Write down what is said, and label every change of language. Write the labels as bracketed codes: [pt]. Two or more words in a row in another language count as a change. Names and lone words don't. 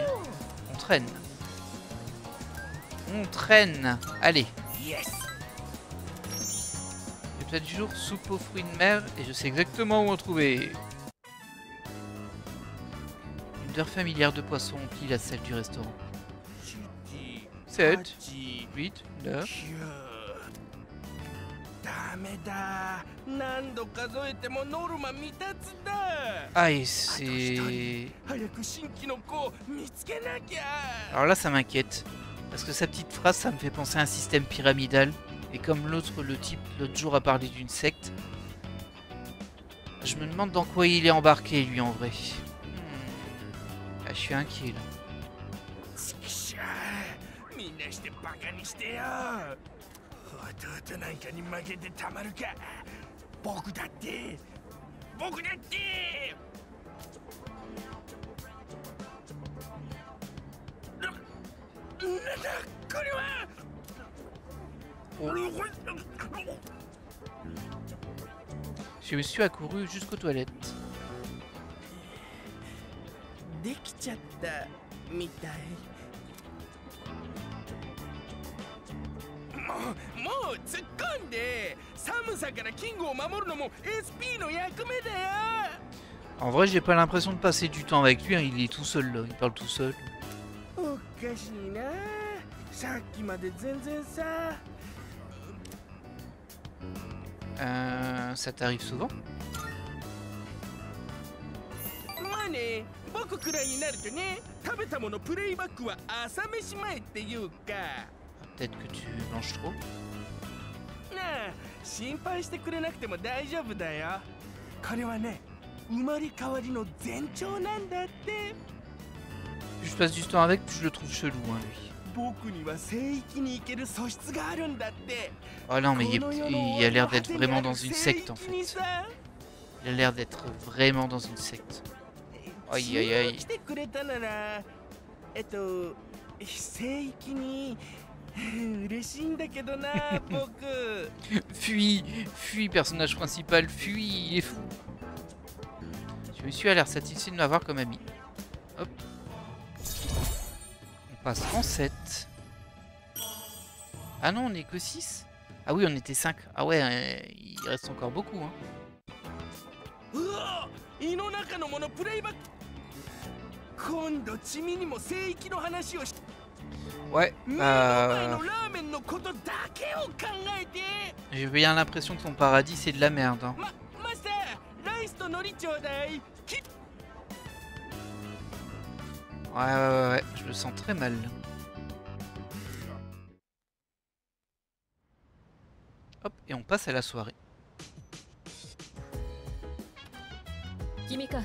[fr] On traîne. On traîne. Allez. Yes. Le plat du jour, soupe aux fruits de mer et je sais exactement où en trouver. Une odeur familière de poisson emplit la salle du restaurant. 7, 8, 9. [ja] ダメだ。何度数えてもノルマ未達だ。 [fr] Ah et c'est... [ja] 早く新規の子見つけなきゃ。 [fr] Alors là ça m'inquiète. Parce que sa petite phrase ça me fait penser à un système pyramidal. Et comme le type l'autre jour a parlé d'une secte. Je me demande dans quoi il est embarqué lui en vrai. Ah, je suis inquiet là. [ja] ちくしょう。みんなしてバカにしてよ。弟なんかに負けてたまるか。僕だって。僕だって。なんだこれは。 [fr] Je me suis accouru jusqu'aux toilettes. [ja] できちゃったみたい。もう突っ込んで。寒さからキングを守るのも SP の役目だよ。 [fr] En vrai, j'ai pas l'impression de passer du temps avec lui, hein. Il est tout seul là, il parle tout seul. [ja] おかしいな。さっきまで全然さ。 [fr] Ça t'arrive souvent? [ja] まあね、僕くらいになるとね、食べたものプレイバックは朝飯前っていうか。 [fr] Peut-être que tu manges trop? [ja] なあ、心配してくれなくても大丈夫だよ。これはね、生まれ変わりの前兆なんだって。 [fr] Plus je passe du temps avec, plus je le trouve chelou, hein, lui. [ja] 僕には聖域に行ける素質があるんだって。 [fr] Oh non, mais il a l'air d'être vraiment dans une secte en fait. Il a l'air d'être vraiment dans une secte. Aïe aïe aïe. [ja] 来てくれたなら、聖域に嬉しいんだけどな、僕。 [fr] Fuis, fuis, personnage principal, fuis, il est fou. Je me suis à l'air satisfait de m'avoir comme ami. Hop. On passe en 7. Ah non, on est que 6. Ah oui, on était 5. Ah ouais, il reste encore beaucoup. Hein. [ja] うわ、胃の中のものプレイバック。今度チミにも聖域の話をし。 [fr] Ouais, [ja] 目の前のラーメンのことだけを考えて。 [fr] j'ai bien l'impression que ton paradis c'est de la merde. Hein. [ja] マスター、ライスと海苔ちょうだい。 [fr] Ouais, je le sens très mal. Hop, et on passe à la soirée. Kimika.